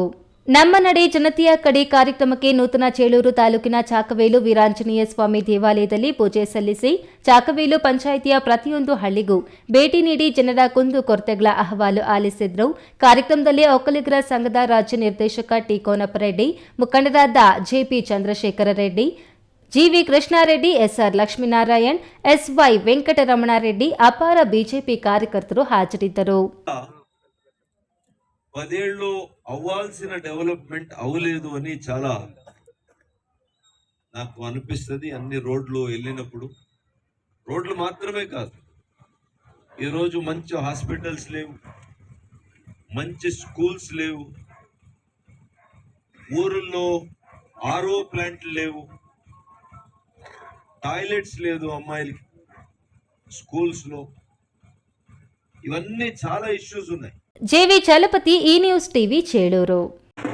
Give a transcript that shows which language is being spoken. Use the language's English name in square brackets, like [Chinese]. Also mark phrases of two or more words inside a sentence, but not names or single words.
[Kannada] ನಮ್ಮ ನಡೆ ಜನತೆಯ ಕಡೆ ಕಾರ್ಯಕ್ರಮಕ್ಕೆ ನೂತನ ಚೇಳೂರು ತಾಲೂಕಿನ ಚಾಕವೇಲು ವೀರಾಂಜನೇಯ ಸ್ವಾಮಿ ದೇವಾಲಯದಲ್ಲಿ ಪೂಜೆ ಸಲ್ಲಿಸಿ ಚಾಕವೇಲು ಪಂಚಾಯಿತಿಯ ಪ್ರತಿಯೊಂದು ಹಳ್ಳಿಗೂ ಭೇಟಿ ನೀಡಿ ಜನರ ಕುಂದು ಕೊರತೆಗಳ ಅಹವಾಲು ಆಲಿಸಿದ್ರು. ಕಾರ್ಯಕ್ರಮದಲ್ಲಿ ಒಕ್ಕಲಿಗರ ಸಂಘದ ರಾಜ್ಯ ನಿರ್ದೇಶಕ ಟಿ ಕೋನಪ್ಪರೆಡ್ಡಿ, ಮುಖಂಡರಾದ ಜೆಪಿ ಚಂದ್ರಶೇಖರ ರೆಡ್ಡಿ, ಜಿವಿ ಕೃಷ್ಣಾರೆಡ್ಡಿ, ಎಸ್ಆರ್ ಲಕ್ಷ್ಮೀನಾರಾಯಣ್, ಎಸ್ವೈ ವೆಂಕಟರಮಣಾರೆಡ್ಡಿ, ಅಪಾರ ಬಿಜೆಪಿ ಕಾರ್ಯಕರ್ತಲು ಹಾಜರಿದ್ದರು. [Telugu] 10 అవ్వాల్సిన డెవలప్మెంట్ అవ్వలేదు అని చాలా నాకు అనిపిస్తుంది. అన్ని రోడ్లు వెళ్ళినప్పుడు రోడ్లు మాత్రమే కాదు, ఈరోజు మంచి హాస్పిటల్స్ లేవు, మంచి స్కూల్స్ లేవు, ఊరుల్లో ఆర్ఓ ప్లాంట్లు లేవు, టాయిలెట్స్ లేదు అమ్మాయిలకి స్కూల్స్లో. ఇవన్నీ చాలా ఇష్యూస్ ఉన్నాయి. [Kannada] ಜೆವಿ ಚಲಪತಿ, ಈ ನ್ಯೂಸ್ ಟಿವಿ, ಚೇಳೂರು.